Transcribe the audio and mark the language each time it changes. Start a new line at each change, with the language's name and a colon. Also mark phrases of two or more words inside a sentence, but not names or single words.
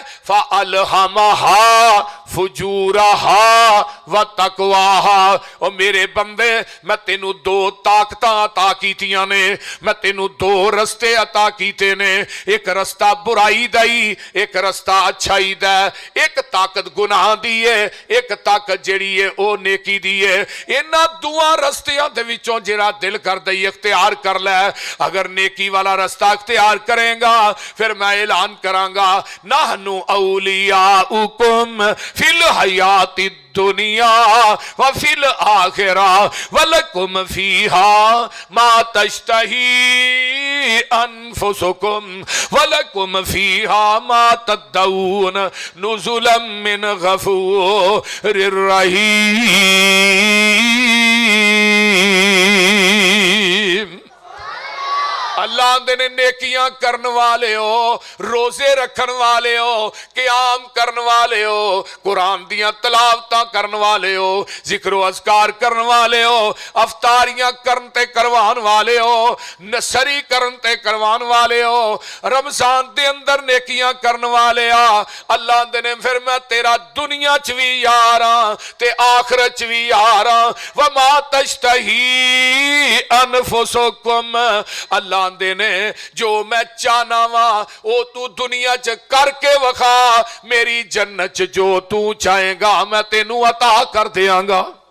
Arabic: فَأَلْهَمَهَا فُجُورَهَا وَتَقْوَاهَا۔
Punjabi: اور میرے بندے میں تینوں دو طاقتاں عطا کیتیاں نے، میں تینوں دو رستے عطا کیتے نے، ایک رستہ برائی دائی، ایک رستہ اچھائی دا، ایک طاقت گناہ دی ہے، ایک طاقت جڑی ہے او نیکی دی ہے۔ انہاں دوہاں رستیاں دے وچوں جڑا دل کر دئی اختیار کر لے، اگر نیکی والا رستہ اختیار کریں گا پھر میں اعلان کراں گا
Arabic: نحنو اولیاؤکم فی الحیات الدنیا وفی الآخرہ ولکم فیہا ما تشتہی انفسکم ولکم فیہا ما تدعون نزلا من غفور الرحیم۔
Punjabi: اللہ آندے نے نیکیاں کرن والے ہو، روزے رکھن والے ہو، قیام کرن والے ہو، قرآن دیاں تلاوتاں کرن والے ہو، ذکر و اذکار کرن والے ہو، افطاریاں کرن تے کروان والے ہو، نصری کرن تے کروان والے ہو، رمضان دے اندر نیکیاں کرن والے ہاں، اللہ آندے نے پھر میں تیرا دنیا چ بھی یار ہاں تے آخرت چ بھی یار ہاں۔
Arabic: وما تشتہی انفسکم،
Punjabi: اللہ آندے نے جو میں چاہنا وا او تو دنیا چ کر کے وکھا، میری جنت چ جو تو چاہے گا میں تینوں عطا کر دیاں گا۔